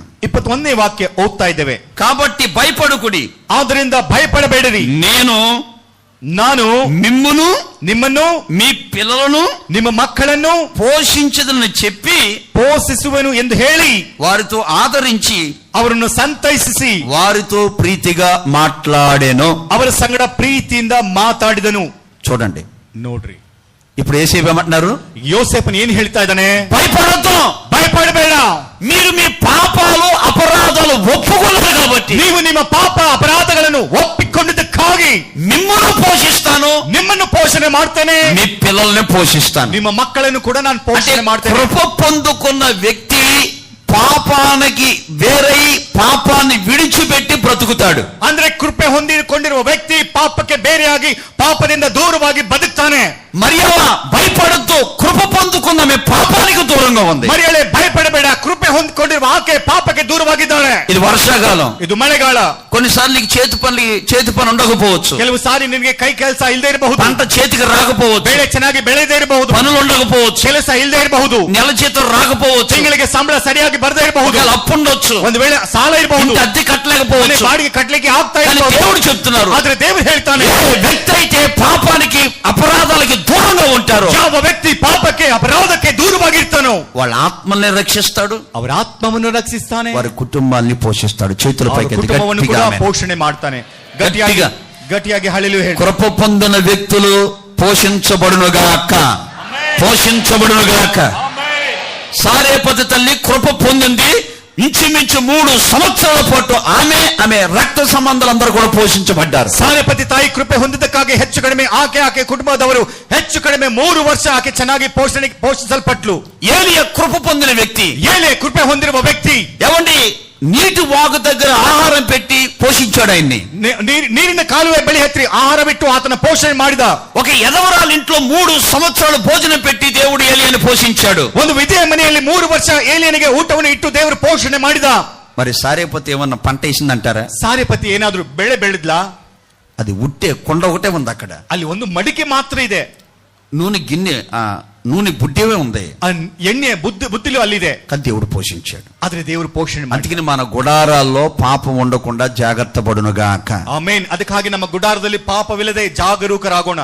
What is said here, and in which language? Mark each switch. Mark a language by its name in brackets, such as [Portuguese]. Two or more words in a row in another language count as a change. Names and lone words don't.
[Kannada] 21ನೇ ವಾಕ್ಯ ಓದ್ತಾ ಇದ್ದೇವೆ. [Telugu] కాబట్టి భయపడుకుడి, [Kannada] ಆದ್ರಿಂದ ಭಯಪಡಬೇಡಿರಿ, ನಾನು [Telugu] మిమ్మును [Kannada] ನಿಮ್ಮನ್ನು [Telugu] మీ పిల్లలను [Kannada] ನಿಮ್ಮ ಮಕ್ಕಳನ್ನು [Telugu] పోషించదని చెప్పి [Kannada] ಪೋಷಿಸುವೆನು ಎಂದು ಹೇಳಿ [Telugu] వారితో ఆదరించి [Kannada] ಅವರನ್ನು ಸಂತೈಸಿಸಿ [Telugu] వారితో ప్రీతిగా మాట్లాడెను. [Kannada] ಅವರ ಸಂಗಡ ಪ್ರೀತಿಯಿಂದ ಮಾತಾಡಿದನು. [Telugu] చూడండి, [Kannada] ನೋಡ್ರಿ, [Telugu] ఇప్పుడు యేసేపు ఏమంటున్నారు? [Kannada] ಯೋಸೇಫನ್ ಏನ್ ಹೇಳ್ತಾ ಇದ್ದಾನೆ? [Telugu] భయపడద్దు, [Kannada] ಭಯಪಡಬೇಡ, [Telugu] మీరు మీ పాపాలు అపరాధాలు ఒప్పుకున్నారు కాబట్టి [Kannada] ನೀವು ನಿಮ್ಮ ಪಾಪ ಅಪರಾಧಗಳನ್ನು ಒಪ್ಪಿಕೊಂಡಿದ್ದಕ್ಕಾಗಿ [Telugu] మిమ్మల్ని పోషిస్తాను, [Kannada] ನಿಮ್ಮನ್ನು ಪೋಷಣೆ ಮಾಡ್ತೇನೆ, [Telugu] మీ పిల్లల్ని పోషిస్తాను. [Kannada] ನಿಮ್ಮ ಮಕ್ಕಳನ್ನು ಕೂಡ ನಾನು ಪೋಷಣೆ ಮಾಡ್ತೇನೆ. [Telugu] కృప పొందుకున్న వ్యక్తి పాపానికి వేరై పాపాన్ని విడిచిపెట్టి బ్రతుకుతాడు. [Kannada] ಅಂದ್ರೆ ಕೃಪೆ ಹೊಂದಿಕೊಂಡಿರುವ ವ್ಯಕ್ತಿ ಪಾಪಕ್ಕೆ ಬೇರೆಯಾಗಿ ಪಾಪದಿಂದ ದೂರವಾಗಿ ಬದುಕ್ತಾನೆ. [Telugu] మరియమ్మ భయపడద్దు, కృప పొందుకున్న ఆమె పాపానికి దూరంగా ఉంది. [Kannada] ಮರಿಯಳೆ ಭಯಪಡಬೇಡ, ಕೃಪೆ ಹೊಂದಿಕೊಂಡಿರುವ ಆಕೆ ಪಾಪಕ್ಕೆ ದೂರವಾಗಿದ್ದಾಳೆ. [Telugu] ఇది వర్షాకాలం, [Kannada] ಇದು ಮಳೆಗಾಲ. [Telugu] కొన్నిసార్లు నీకు చేతి పని ఉండకపోవచ్చు, [Kannada] ಕೆಲವು ಸಾರಿ ನಿನಗೆ ಕೈ ಕೆಲಸ ಇಲ್ಲದೆ ಇರಬಹುದು, [Telugu] పంట చేతికి రాకపోవచ్చు, [Kannada] ಬೆಳೆ ಚೆನ್ನಾಗಿ ಬೆಳೆದೇ ಇರಬಹುದು, [Telugu] పనులు ఉండకపోవచ్చు, [Kannada] ಕೆಲಸ ಇಲ್ಲದೆ ಇರಬಹುದು, [Telugu] నెల జీతం రాకపోవచ్చు, [Kannada] ತಿಂಗಳಿಗೆ ಸಂಬಳ ಸರಿಯಾಗಿ ಬರದೇ ಇರಬಹುದು, [Telugu] ఒకవేళ అప్పు ఉండొచ్చు, [Kannada] ಒಂದು ವೇಳೆ ಸಾಲ ಇರಬಹುದು, [Telugu] ఇంటి అద్దె కట్టలేకపోవచ్చు. [Kannada] ಬಾಡಿಗೆ ಕಟ್ಟಲಿಕ್ಕೆ ಆಗ್ತಾ [Telugu] కానీ [Kannada] ಇರಬಹುದು. [Telugu] దేవుడు చెప్తున్నారు, [Kannada] ಆದ್ರೆ ದೇವರು ಹೇಳ್ತಾನೆ, [Telugu] ఏ వ్యక్తి అయితే పాపానికి అపరాధాలకి దూరంగా ఉంటారో [Kannada] ಯಾವ ವ್ಯಕ್ತಿ ಪಾಪಕ್ಕೆ ಅಪರಾಧಕ್ಕೆ ದೂರವಾಗಿರ್ತಾನೋ [Telugu] వాళ్ళ ఆత్మల్ని రక్షిస్తాడు, [Kannada] ಅವರ ಆತ್ಮವನ್ನು ರಕ್ಷಿಸ್ತಾನೆ, [Telugu] వారి కుటుంబాన్ని పోషిస్తాడు. చేతుల [Kannada] ಅವರ [Telugu] పైకి ఎత్తి [Kannada] ಕುಟುಂಬವನ್ನು ಕೂಡ [Telugu] గట్టిగా ఆమేన్. [Kannada] ಪೋಷಣೆ ಮಾಡ್ತಾನೆ. ಗಟ್ಟಿಯಾಗಿ ಗಟ್ಟಿಯಾಗಿ ಹಳ್ಳಿಲು ಹೇಳಿ, [Telugu] కృప పొందిన వ్యక్తులు పోషించబడునుగాక, పోషించబడునుగాక. సారేపతి తల్లి కృప పొందింది. ఇంచుమించు 3 సంవత్సరాల పాటు ఆమె రక్త సంబంధాలందరూ కూడా పోషించబడ్డారు. [Kannada] ಸಾರೆಪತಿ ತಾಯಿ ಕೃಪೆ ಹೊಂದಿದ್ದಕ್ಕಾಗಿ ಹೆಚ್ಚು ಕಡಿಮೆ ಆಕೆ కుటుంబದವರು ಹೆಚ್ಚು ಕಡಿಮೆ 3 ವರ್ಷ ಆಕೆ ಚೆನ್ನಾಗಿ పోషిಸಲ್ಪಟ್ಲು. [Telugu] ఏలియా కృప పొందిన వ్యక్తి, [Kannada] ಏಲೆ ಕೃಪೆ ಹೊಂದಿರುವ ವ್ಯಕ್ತಿ, [Telugu] ఏమండి నీటి వాగు దగ్గర ఆహారం పెట్టి పోషించాడు ఆయన్ని. [Kannada] ನೀರಿನ ಕಾಲುವೆ ಬಳಿ ಹತ್ತಿ ಆಹಾರ ಬಿಟ್ಟು ಆತನ ಪೋಷಣೆ ಮಾಡಿದ. [Telugu] ఒక ఎదవరాలు ఇంట్లో 3 సంవత్సరాలు భోజనం పెట్టి దేవుడు ఏలియాని పోషించాడు. [Kannada] ಒಂದು ವಿಧೇಯ ಮನೆಯಲ್ಲಿ 3 ವರ್ಷ ಏಲಿಯನಿಗೆ ಊಟವನ್ನು ಇಟ್ಟು ದೇವರು ಪೋಷಣೆ ಮಾಡಿದ. [Telugu] మరి సారేపతి ఏమన్నా పంట వేసిందంటారా? [Kannada] ಸಾರೆಪತಿ ಏನಾದ್ರೂ ಬೆಳೆ ಬೆಳೆದ್ಲಾ? [Telugu] అది కొండ ఒకటే ఉంది అక్కడ. [Kannada] ಅಲ್ಲಿ ಒಂದು ಮಡಿಕೆ ಮಾತ್ರ ಇದೆ. [Telugu] నూనె గిన్నె నూనె బుడ్డేవే ఉంది, [Kannada] ಆ ಎಣ್ಣೆ ಬುದ್ಧಿಲು ಅಲ್ಲಿದೆ, [Telugu] కానీ దేవుడు పోషించాడు. [Kannada] ಆದ್ರೆ ದೇವರು ಪೋಷಣೆ ಮಾಡಿ. [Telugu] అందుకని మన గుడారాల్లో పాపం ఉండకుండా జాగ్రత్త పడునుగాక. [Kannada] ಆಮೆನ್. ಅದಕ್ಕಾಗಿ ನಮ್ಮ ಗುಡಾರದಲ್ಲಿ ಪಾಪವಿಲ್ಲದೆ ಜಾಗರೂಕರಾಗೋಣ.